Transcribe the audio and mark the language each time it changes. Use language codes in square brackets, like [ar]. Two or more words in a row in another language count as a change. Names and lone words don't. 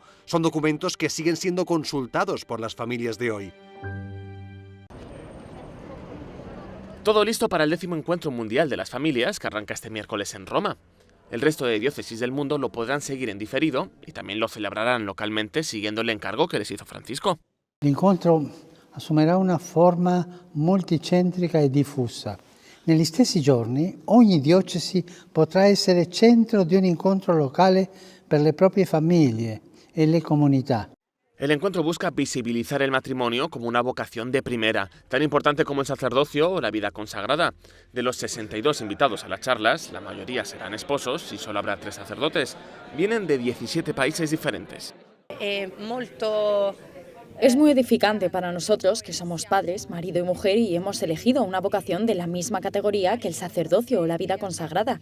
[es] Son documentos que siguen siendo consultados por las familias de hoy. Todo listo para el 10º Encuentro Mundial de las Familias, que arranca este miércoles en Roma. El resto de diócesis del mundo lo podrán seguir en diferido y también lo celebrarán localmente siguiendo el encargo que les hizo Francisco. El encuentro [it] assumerà una forma multicentrica e diffusa. Negli stessi giorni, ogni diocesi potrà essere centro di un incontro locale per le proprie famiglie e le comunità. [es] El encuentro busca visibilizar el matrimonio como una vocación de primera, tan importante como el sacerdocio o la vida consagrada. De los 62 invitados a las charlas, la mayoría serán esposos y solo habrá 3 sacerdotes. Vienen de 17 países diferentes. Es muy edificante para nosotros, que somos padres, marido y mujer, y hemos elegido una vocación de la misma categoría que el sacerdocio o la vida consagrada.